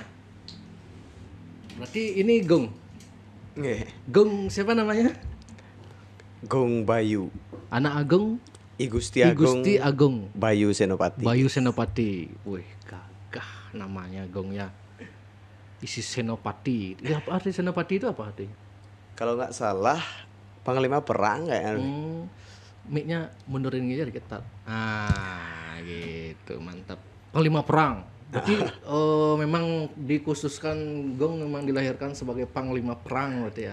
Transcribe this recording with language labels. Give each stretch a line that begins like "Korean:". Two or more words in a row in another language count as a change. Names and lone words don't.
Indonesian: Berarti ini Gong. Nggih. Gong siapa namanya? Gong Bayu. Anak Agung. I Gusti Agung. Bayu Senopati. Bayu Senopati. Wih, gagah namanya Gong ya. Isi Senopati. Ya, apa arti Senopati itu apa artinya? Kalau nggak salah panglima perang kayaknya. Mic-nya mundurin aja dikit. Gitu, mantap. Panglima perang. Jadi memang dikhususkan Gong memang dilahirkan sebagai panglima perang berarti ya.